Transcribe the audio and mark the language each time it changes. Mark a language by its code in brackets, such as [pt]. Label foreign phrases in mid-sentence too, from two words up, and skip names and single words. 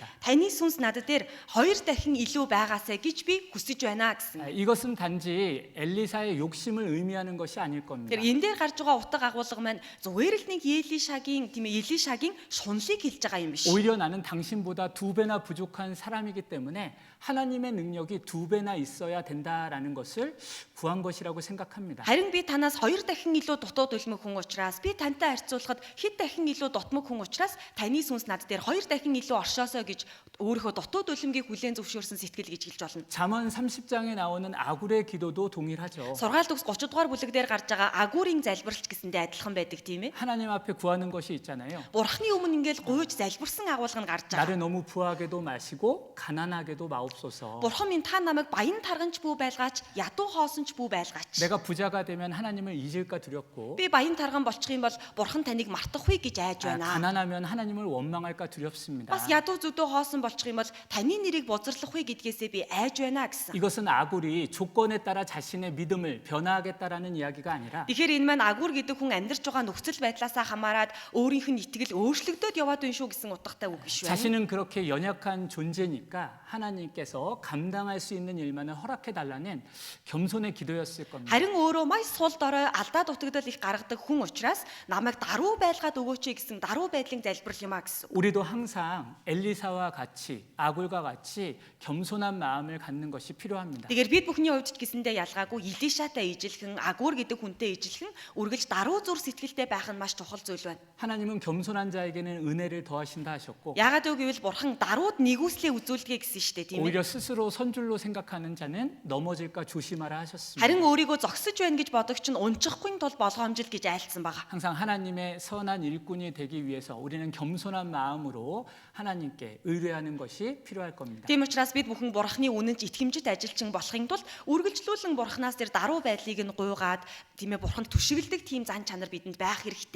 [mn] Таны сүнс надад дээр хоёр дахин илүү байгаасай гэж би хүсэж байна гэсэн. [ko] 이것은 단지 엘리사의 욕심을 의미하는 것이 아닐 겁니다. [mn] Тэгэхээр энэ дээр гарч байгаа утга агуулга маань зүгээр л нэг Елишагийн шунлыг хэлж байгаа юм биш. [ko] 오히려 나는 당신보다 2배나 부족한 사람이기 때문에 하나님의 능력이 2배나 있어야 된다라는 것을 구한 것이라고 생각합니다. [mn] Харин би танаас хоёр дахин илүү дутуу дөлмөг хүн учраас би тантай харьцуулахад хэд дахин илүү дутмаг хүн учраас таны сүнс над дээр хоёр дахин илүү оршоосоо гэж өөрийнхөө дутуу дөлмгийг хүлээн зөвшөөрсөн сэтгэл гэж хэлж болно. [ko] 잠언 30장에 나오는 아굴의 기도도 동일하죠. [mn] Сургаалт үгс 30 дугаар бүлэг дээр гарч байгаа агуурын залбиралч гэсэндээ адилхан байдаг тийм ээ. [ko] 하나님 앞에 구하는 것이 있잖아요. [mn] Бурхны өмнө ингээл гуйж залбирсан агуулга нь гарч байгаа. [ko] 나를 너무 부하게도 마시고 가난하게도 마옵소서. [mn] Бурхан минь та намайг баян тарганч бүү байлгаач, ядуу хоосонч бүү байлгаач. [ko] 내가 부자가 되면 하나님을 잊을까 두렵고 [mn] Би баян тарган болчих юм бол Бурхан таныг мартахгүй гэж айж байна. [ko] 가난하면 하나님을 원망할까 두렵습니다. [mn] Бас ядуу зүдөө хоосон болчих юм бол таны нэрийг бузарлахгүй гэдгээсээ би айж байна гэсэн. [ko] 이것은 아굴이 조건에 따라 자신의 믿음을 변화하겠다라는 이야기가 아니라 [mn] Тэгэхээр энэ маань агуур гэдэг хүн амьдарч байгаа нөхцөл байдлаасаа хамаарат өөрийнх нь итгэл өөрчлөгдөд яваад байна шүү гэсэн утгатай үг биш үү? [ko] 자신은 그렇게 연약한 존재니까 하나님께서 감당할 수 있는 일만을 허락해 달라는 겸손의 기도였을 겁니다. [mn] Харин өөрөө маш сул дорой алдаа дутагдал их гаргадаг хүн учраас намайг даруй байлгаад өгөөч гэсэн даруй байдлын залбирал юм а гэсэн. [ko] 우리도 항상 엘리사와 같이 아굴과 같이 겸손한 마음을 갖는 것이 필요합니다. [mn] Тэгэхээр бид бүхний хувьд ч гэсэндээ ялгаагүй Илишатай ижилхэн, агуур гэдэг хүнтэй ижилхэн үргэлж даруй зүр сэтгэлтэй байх нь маш чухал зүйл байна. [ko] 하나님은 겸손한 자에게는 은혜를 더하신다 하셨고 [mn] Яагаад вэ гэвэл Бурхан дарууд нэгүслээ үзүүлдэг гэсэн шүү дээ, тийм [ko] 오히려 스스로 선줄로 생각하는 자는 넘어질까 조심하라 하셨습니다. [mn] Харин өөрийгөө зогсож байна гэж бодогч нь унчихгүй тул болгоомжил гэж айлцсан байгаа. [ko] 항상 하나님의 선한 일꾼이 되기 위해서 우리는 겸손한 마음으로 하나님께 의뢰하는 것이 필요할 겁니다. [mn] Тийм учраас бид бүхэн Бурхны үнэнч итгэмжит ажилчин болохын тулд үргэлжлүүлэн Бурханаас тэр даруй байдлыг нь гуйгаад тийм ээ Бурханд түшиглдэг тийм зан чанар бидэнд байх хэрэгтэй.